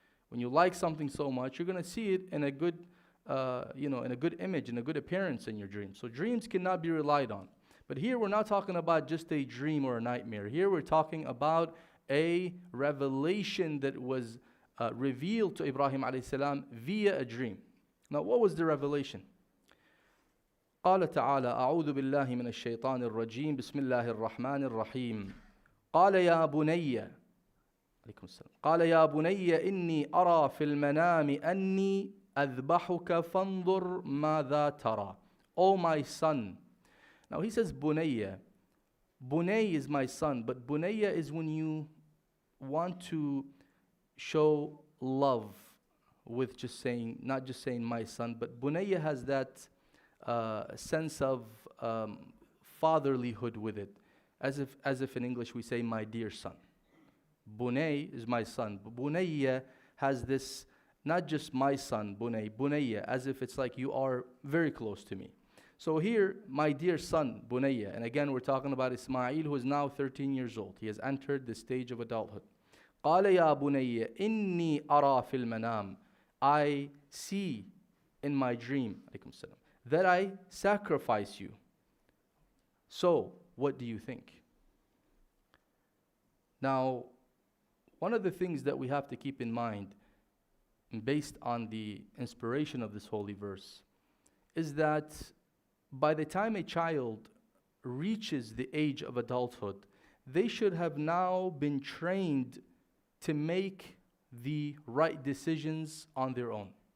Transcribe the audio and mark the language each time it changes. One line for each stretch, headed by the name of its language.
English: When you like something so much, you're going to see it in a good, in a good image, in a good appearance in your dream. So dreams cannot be relied on. But here we're not talking about just a dream or a nightmare. Here we're talking about a revelation that was revealed to Ibrahim alayhi salam via a dream. Now, what was the revelation?
Arabic: قال تعالى أعوذ بالله من الشيطان الرجيم بسم الله الرحمن الرحيم قال يا بني عليكم السلام قال يا بني إني أرى في المنام أني أذبحك فانظر ماذا ترى.
English: O my son. Now he says bunayya. Bunay is my son, but bunayya is when you want to show love with just saying, not just saying my son, but bunayya has that sense of fatherlyhood with it, as if in English we say my dear son. Bunay is my son, but bunayya has this, not just my son, bunayya, as if it's like you are very close to me. So here, my dear son, bunayya, and again we're talking about Ismail, who is now 13 years old. He has entered the stage of adulthood.
Arabic: قال يا بني إني أرى في المنام.
English: I see in my dream,
Arabic: عليكم السلام,
English: that I sacrifice you. So, what do you think? Now, one of the things that we have to keep in mind, based on the inspiration of this holy verse, is that by the time a child reaches the age of adulthood, they should have now been trained to make the right decisions on their own.